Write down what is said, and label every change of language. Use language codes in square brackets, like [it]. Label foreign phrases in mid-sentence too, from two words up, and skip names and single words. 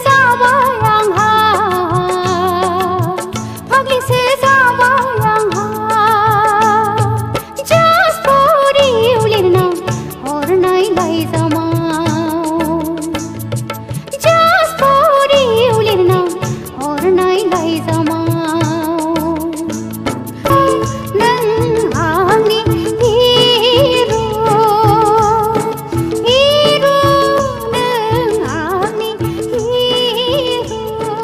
[brx] जाबाय आंहा फाग्लिसो जाबाय आंहा [en] Just for you [brx] लिरना हरनाय लाइजामाव [en] Just for you [brx] लिरना हरनाय लाइजामाव नों आंनि हिरो हिरो नों आंनि हिरो